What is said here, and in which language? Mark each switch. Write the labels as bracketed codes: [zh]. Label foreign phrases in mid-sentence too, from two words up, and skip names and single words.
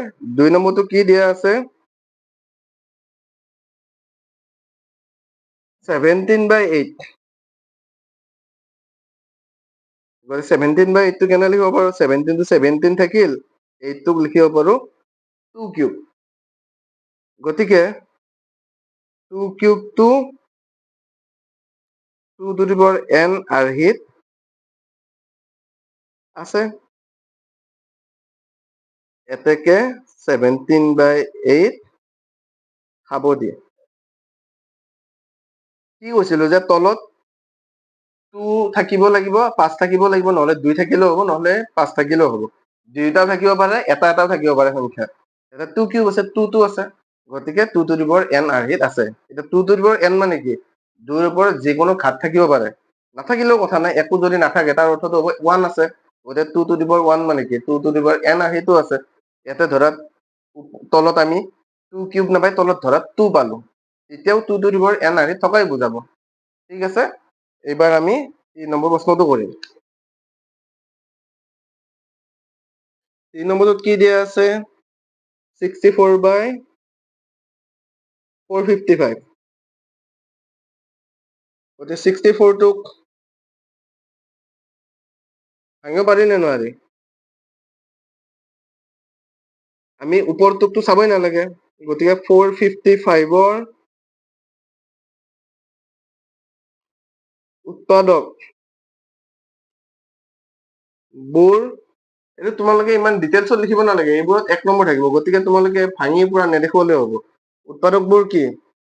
[as] 2 নম্বৰটো কি দিয়া আছে, 17/8। 17/8টো কেনে লিখিব পাৰো, 17 টো 17 থাকিল, 8টোক লিখিব পাৰো 2 কিউব। গতিকে 2 কিউবটো 2 [en] to the power n [as] আৰ্হিত আছে। এতেকে 17/8 সাৱধি। কি কৈছিলো যে তলত 2 থাকিব লাগিব, 5 থাকিব লাগিব, নহলে 2 থাকিলেও হ'ব, নহলে 5 থাকিলেও হ'ব, দুইটাও থাকিব পাৰে, এটাও থাকিব পাৰে সংখ্যা। এটা 2 কিউব আছে, 2টো আছে, গতিকে 2 [en] to the power n [as] আৰ্হিত আছে। এতিয়া 2 [en] to the power n [as] মানে কি, 2ৰ ওপৰত যিকোনো ঘাত থাকিব পাৰে, নাথাকিলেও কথা নাই, একো যদি নাথাকে তাৰ অৰ্থটো হ'ব 1 আছে, গতিকে 2 [en] to the power 1 [as] মানে কি, 2 [en] to the power n [as] আৰ্হিতো আছে। ইয়াতে ধৰা তলত আমি 2 কিউব নাপাই তলত ধৰা 2 পালো, এতিয়াও 2 [en] to the power n [as] আৰ্হিত থকাই বুজাব। ঠিক আছে, এইবাৰ আমি 3 নম্বৰ প্ৰশ্নটো কৰিম। 3 নম্বৰটোত কি দিয়া আছে, 64/455। গতিকে 64টোক ভাঙিব পাৰি নে নোৱাৰি, আমি ওপৰটোকটো চাবই নালাগে, গতিকে 455ৰ উৎপাদক বোৰ, এইটো তোমালোকে ইমান ডিটেইলছত লিখিব নালাগে, এইবোৰত 1 নম্বৰ থাকিব, গতিকে তোমালোকে ভাঙি পুৰা নেদেখুৱালেও হ'ব।